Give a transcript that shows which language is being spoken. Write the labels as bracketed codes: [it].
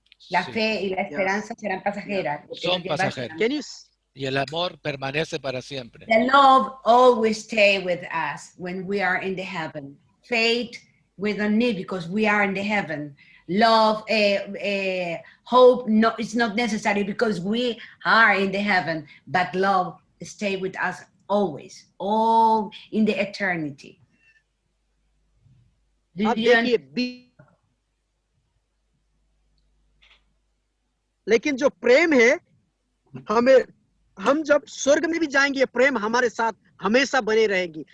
[es] La fe y la esperanza serán pasajeras. Son pasajeras. Y el amor permanece para siempre. [en] The love always stay with us when we are in the heaven. Faith, we don't need because we are in the heaven. Love, hope, no, it's not necessary because we are in the heaven. But love stay with us always, all in the eternity. [hi] अब देखिए लेकिन जो प्रेम है हम जब स्वर्ग में भी जाएंगे प्रेम हमारे साथ हमेशा बने रहेगी.